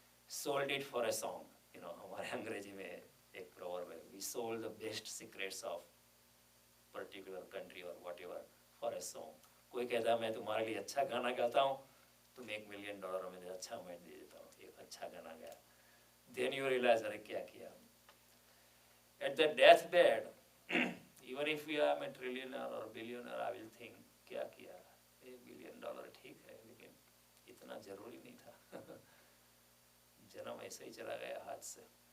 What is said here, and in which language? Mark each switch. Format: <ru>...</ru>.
<en>sold it for a song,</en> <hi>हमारे अंग्रेजी में एक प्रोवर्ब है,</hi> <en>We sold the best secrets of particular country और whatever for a song.</en> <hi>कोई कहता है मैं तुम्हारे लिए अच्छा गाना गाता हूँ, तुम $1 million में अच्छा मैं दे देता हूँ, एक अच्छा गाना गाया,</hi> <en>then you realize</en> <hi>अरे क्या किया।</hi> <en>At the deathbed, even if I am a trillionaire or billionaire, I will think</en> <hi>क्या किया, $1 billion ठीक है, लेकिन इतना जरूरी नहीं था। जन्म ऐसे ही चला गया हाथ से।</hi>